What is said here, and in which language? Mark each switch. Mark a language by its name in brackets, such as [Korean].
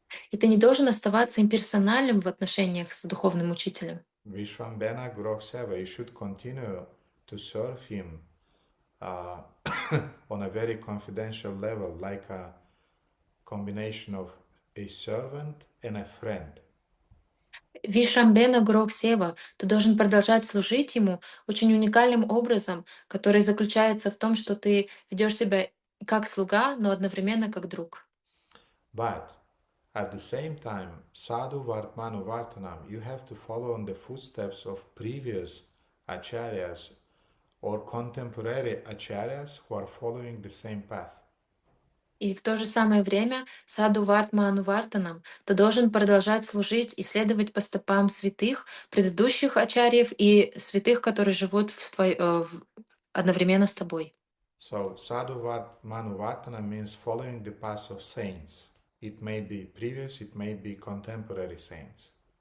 [Russian] И ты не должен оставаться имперсональным в отношениях с духовным учителем. [Sanskrit] Vishwambena Guroksheva, [English] you should continue to serve him on a very confidential level, like a combination of a servant and a friend. [Sanskrit] Вишамбена Грох Сева, [Russian] ты должен продолжать служить ему очень уникальным образом, который заключается в том, что ты ведешь себя как слуга, но одновременно как друг. [English] But at the same time, [Sanskrit] sadhu vartmanu vartanam, [English] you have to follow in the footsteps of previous acharyas or contemporary acharyas who are following the same path. [Russian] И в то же самое время [Sanskrit] саду вартману вартанам [Russian] ты должен продолжать служить и следовать по стопам святых, предыдущих ачарьев и святых, которые живут одновременно с тобой. [English] So [Sanskrit] sadhu vartmanu vartanam [English] means following the path of saints. It may be previous, it may be contemporary saints.